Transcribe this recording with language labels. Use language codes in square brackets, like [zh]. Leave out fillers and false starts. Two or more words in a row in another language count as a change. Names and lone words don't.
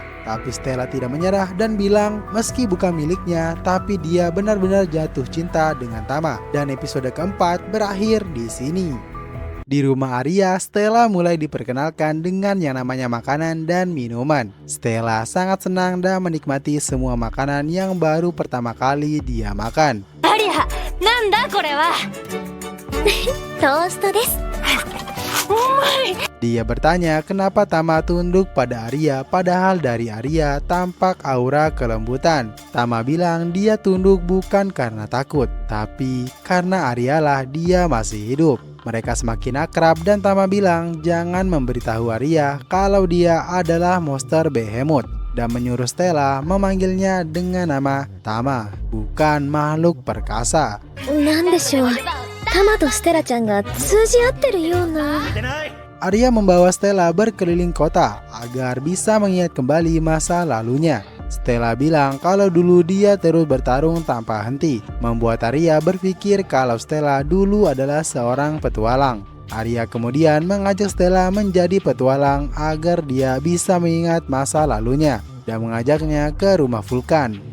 [id] Tapi Stella tidak menyerah dan bilang meski bukan miliknya, tapi dia benar-benar jatuh cinta dengan Tama. Dan episode keempat berakhir di sini. Di rumah Arya, Stella mulai diperkenalkan dengan yang namanya makanan dan minuman. Stella sangat senang dan menikmati semua makanan yang baru pertama kali dia makan. Arya, [ja] なんだこれは? トーストです。 [id] Dia bertanya kenapa Tama tunduk pada Arya padahal dari Arya tampak aura kelembutan. Tama bilang dia tunduk bukan karena takut, tapi karena Arya lah dia masih hidup. Mereka semakin akrab dan Tama bilang jangan memberitahu Arya kalau dia adalah monster behemoth. Dan menyuruh Stella memanggilnya dengan nama Tama, bukan makhluk perkasa. [ja] なんでしょう。タマとステラちゃんが通じ合ってるような。 [id] Arya membawa Stella berkeliling kota agar bisa mengingat kembali masa lalunya. Stella bilang kalau dulu dia terus bertarung tanpa henti, membuat Arya berpikir kalau Stella dulu adalah seorang petualang. Arya kemudian mengajak Stella menjadi petualang agar dia bisa mengingat masa lalunya dan mengajaknya ke rumah Vulkan.